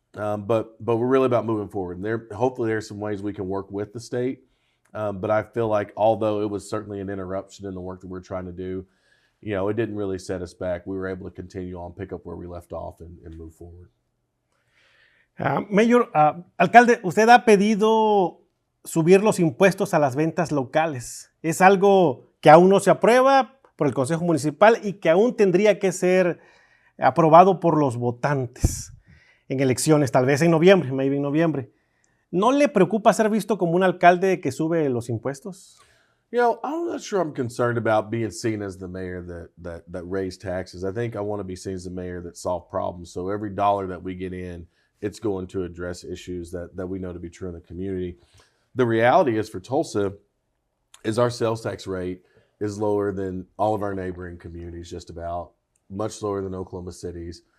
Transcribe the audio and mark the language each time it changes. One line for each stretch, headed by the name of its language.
English: But we're really about moving forward. And hopefully there's some ways we can work with the state. But I feel like although it was certainly an interruption in the work that we're trying to do, it didn't really set us back. We were able to continue on, pick up where we left off and move forward.
Spanish: Mayor, alcalde, usted ha pedido subir los impuestos a las ventas locales. Es algo que aún no se aprueba por el Consejo Municipal y que aún tendría que ser aprobado por los votantes en elecciones, tal vez en noviembre,
English: maybe
Spanish: en noviembre. ¿No le preocupa ser visto como un alcalde que sube los impuestos?
English: I'm not sure I'm concerned about being seen as the mayor that raised taxes. I think I want to be seen as the mayor that solved problems. So every dollar that we get in, it's going to address issues that we know to be true in the community. The reality is for Tulsa is our sales tax rate is lower than all of our neighboring communities, just about, much lower than Oklahoma City's.